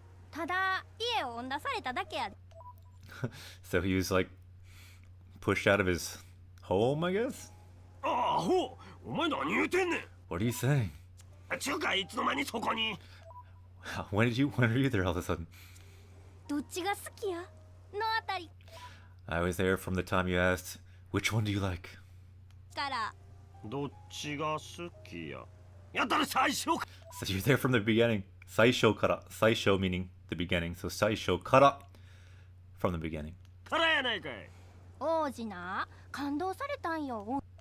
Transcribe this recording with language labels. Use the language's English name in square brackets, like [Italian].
[Japanese] ただ家を追ん出されただけやで。 [English] So he was like pushed out of his home, I guess? [Japanese] ああ、ほう、お前何言うてんねん。 [English] What are you saying? [Japanese] ちゅうかいつの間にそこに。 [English] When are you there all of a sudden? [Japanese] どっちが好きやのあたり [English] I was there from the time you asked, which one do you like? [Japanese] から。どっちが好きや。やったら最初か。 [English] So you're there from the beginning. [Japanese] Saisho kara. [English] Saisho meaning the beginning. So [Japanese] saisho kara [English] from the beginning. [Japanese] からやないかい。王子な感動されたんよ。